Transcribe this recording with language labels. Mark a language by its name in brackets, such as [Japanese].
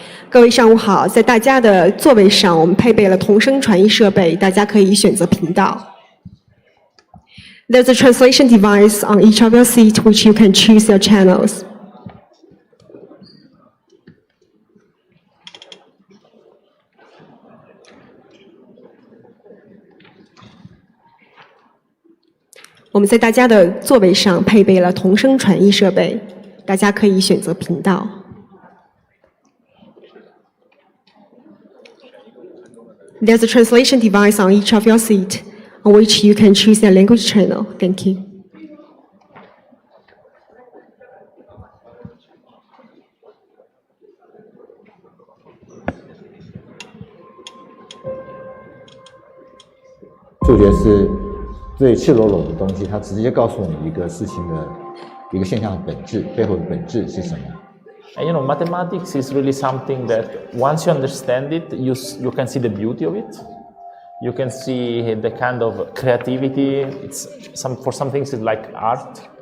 [Chinese] 各位上午好，在大家的座位上，我们配备了同声传译设备，大家可以选择频道。 [English] There's a translation device on each of your seats, which you can choose your channels. [Chinese] 我们在大家的座位上配备了同声传译设备，大家可以选择频道。 [English] There's a translation device on each of your seat, on which you can choose your language channel. Thank you. [Chinese] 数学是最赤裸裸的东西，它直接告诉你一个事情的一个现象的本质，背后的本质是什么。 [English] And mathematics is really something that once you understand it, you can see the beauty of it. You can see the kind of creativity. For some things it's like art.